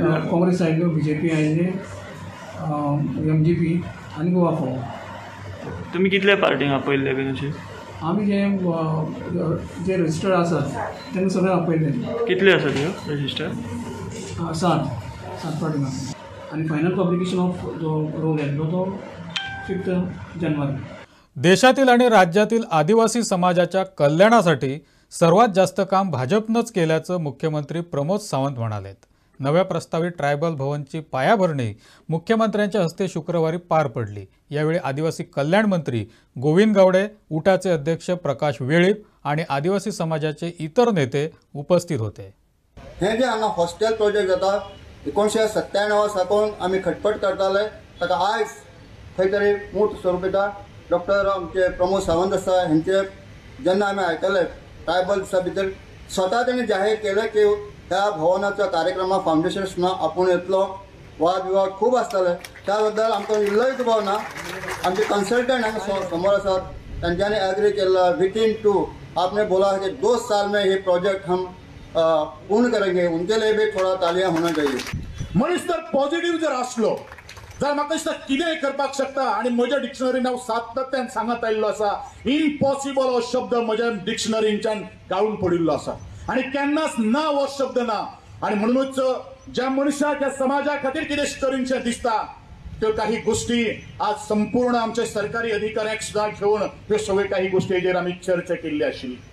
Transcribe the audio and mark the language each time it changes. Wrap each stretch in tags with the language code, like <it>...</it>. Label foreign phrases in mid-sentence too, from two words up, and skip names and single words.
<kok>काँग्रेस आयिल्लो, BJP आयिल्ले, MGP आनी गोवा फॉर्म. तुम्ही कितल्या पार्टींक आपयल्ले बीन अशें? आमी जे रजिस्टर्ड आसात तेंका सगळे आपयले. कितले आसा त्यो रजिस्टर? 7 पार्टींक आसा. आनी</kok> <en>final publication of</en> <kok>जो रोल येतलो तो 5 जानेवारी.</kok> <mr>देशातील आणि राज्यातील आदिवासी समाजाच्या कल्याणासाठी सर्वात जास्त काम भाजपनंच केल्याचं मुख्यमंत्री प्रमोद सावंत म्हणालेत. नव्या प्रस्तावित ट्रायबल भवनची पायाभरणी मुख्यमंत्र्यांच्या हस्ते शुक्रवारी पार पडली. यावेळी आदिवासी कल्याण मंत्री गोविंद गावडे, उटाचे अध्यक्ष प्रकाश वेळीप आणि आदिवासी समाजाचे इतर नेते उपस्थित होते.</mr> <kok>हे जे हांगा हॉस्टेल प्रोजेक्ट जाता 1997 साकून आमी खटपट करताले, ताका आयज खंय तरी मूर्त स्वरूप येता. डॉक्टर आमचे प्रमोद सावंत आसा हेंचे जेन्ना आमी आयकले ट्रायबल दिसा भितर स्वता तेणी जाहीर केलें की ह्या भवनाच्या कार्यक्रमाक फावंडेशन सुद्दां आपूण येतलो. वाद विवाद खूब आसताले, त्या बद्दल आमकां इल्लोय दुबाव ना. आमचे कन्सल्टंट हांगा समोर आसात, तांच्यांनी एग्री केला.</kok> <hi>विथिन 2 आपने बोला कि 2 साल में ये प्रोजेक्ट हम पूर्ण करेंगे. उनके लिए भी थोड़ा तालियां होना चाहिए.</hi> <kok>मनीस जर पॉझिटिव्ह जर आसलो जाल्यार म्हाका दिसता कितेंय करपाक शकता. आनी म्हज्या डिक्शनरीन हांव सातत्यान सांगत आयिल्लो आसा, इम्पॉसिबल हो शब्द म्हज्या डिक्शनरींच्यान गाळून पडिल्लो आसा आनी केन्नाच ना हो शब्द ना. आनी म्हणूनच ज्या मनशाक ह्या समाजा खातीर कितें करीनशें दिसता त्यो काही गोष्टी आज संपूर्ण आमच्या सरकारी अधिकाऱ्यांक सुद्दां घेवन ह्यो सगळ्यो काही गोष्टीचेर आमी चर्चा केल्ली आशिल्ली.</kok>